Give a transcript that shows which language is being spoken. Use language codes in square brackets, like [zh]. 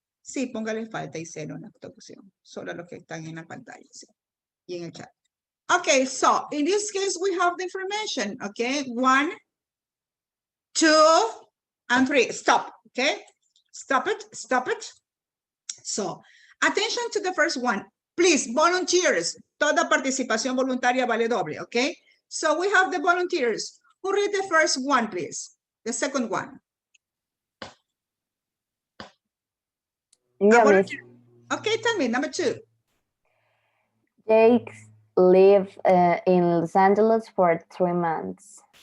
[es] Sí, póngale falta y cero en la ocasión. Solo los que están en la pantalla. Sí. Y en el chat. [en] Okay, so in this case, we have the information. Okay, 1, 2, and 3. Stop. Okay, stop it. So, attention to the first one. Please, volunteers. [es] Toda participación voluntaria vale doble. [en] Okay, so we have the volunteers. Who read the first one, please? The second one. Yeah, miss. Okay, tell me, number 2. Jake lived in Los Angeles for 3 months.